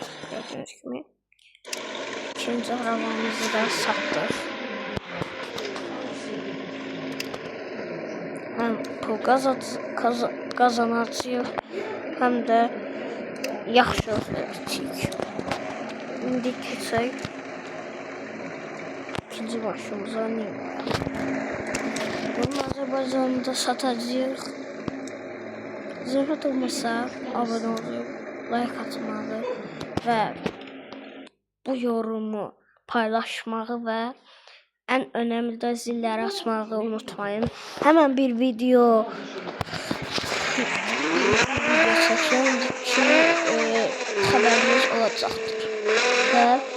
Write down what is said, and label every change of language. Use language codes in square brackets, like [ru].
[tr] Gördüğünüz gibi ikinci arabamızı da sattık. [az] Hem pul kazanacağıq, hem də yaxşı ödəyəcəyik. İndi keçək ikinci maşımıza Nivaya. Bunu Azərbaycanda satacağıq. Zəhmət olmasa abunə olub, like atmağı və bu yorumu paylaşmağı və [tr] en önemli de zilleri açmayı unutmayın. Hemen bir video çekeceğim ki haberiniz olacaktır. Ve